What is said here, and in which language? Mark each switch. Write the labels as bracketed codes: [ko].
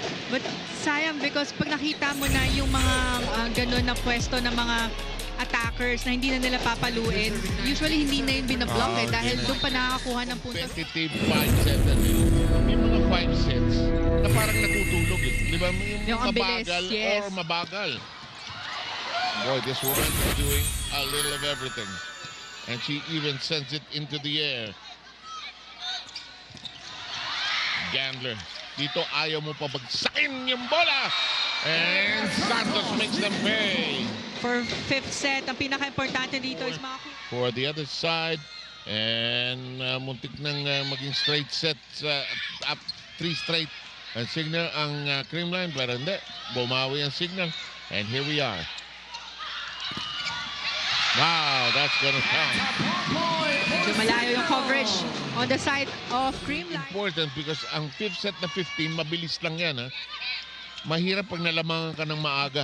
[tl] But sayang because pag nakita mo na yung mga ganun na pwesto ng mga attackers na hindi na nila papaluin, usually hindi na yung binablock dahil doon pa nakakakuha ng puntos. Competitive 5 sets. May mga 5 sets na parang natutulog. Di ba? Yung ang bilis, mabagal yes. or mabagal. [en] Boy, this woman is doing a little of everything. And she even sends it into the air. [tl] Gandler. Dito ayaw mo pa bagsakin yung bola. [en] And Santos makes them pay. [tl] For fifth set, ang pinaka-importante dito is mga... [en] For the other side. [tl] And muntik nang maging straight sets. [en] Up 3 straight. [tl] And Signal ang Creamline. Pero hindi. Bumawi ang Signal. And here we are. [en] Wow, that's gonna count. [tl] Medyo malayo yung coverage on the side of Creamline. [en] Important because [tl] ang fifth set na 15, mabilis lang yan. Ha? Mahirap pag nalamangan ka ng maaga.